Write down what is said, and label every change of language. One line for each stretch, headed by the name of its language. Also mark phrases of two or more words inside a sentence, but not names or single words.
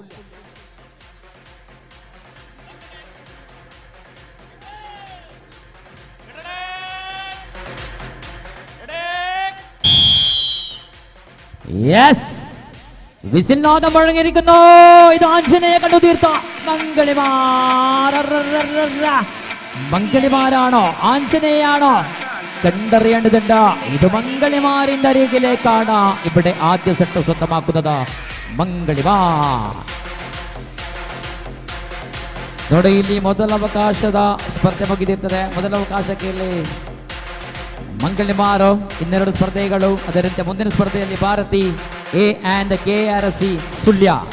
Malayalam: യെസ്, വിസിൽനാദം മുഴങ്ങിയിരിക്കുന്നു. ഇത് ആഞ്ജനേയ കണ്ണു തീർത്ത മംഗളിമാരാണോ ആഞ്ജനേയാണോ കണ്ടറിയേണ്ടതുണ്ട്. ഇത് മംഗളിമാരിന്റെ അരികിലേക്കാണ് ഇവിടെ ആദ്യ സെറ്റ് സ്വന്തമാക്കുന്നത് ಮಂಗಳಿಮಾರ್.
Kannada: ನೋಡಿ ಇಲ್ಲಿ ಮೊದಲ ಅವಕಾಶದ ಸ್ಪರ್ಧೆ ಮುಗಿದಿರ್ತದೆ. ಮೊದಲ ಅವಕಾಶಕ್ಕೆ ಇಲ್ಲಿ ಮಂಗಲಿಮಾರು ಇನ್ನೆರಡು ಸ್ಪರ್ಧೆಗಳು. ಅದರಂತೆ ಮುಂದಿನ ಸ್ಪರ್ಧೆಯಲ್ಲಿ ಭಾರತಿ ಎ ಆ್ಯಂಡ್ KRC ಸುಳ್ಯ.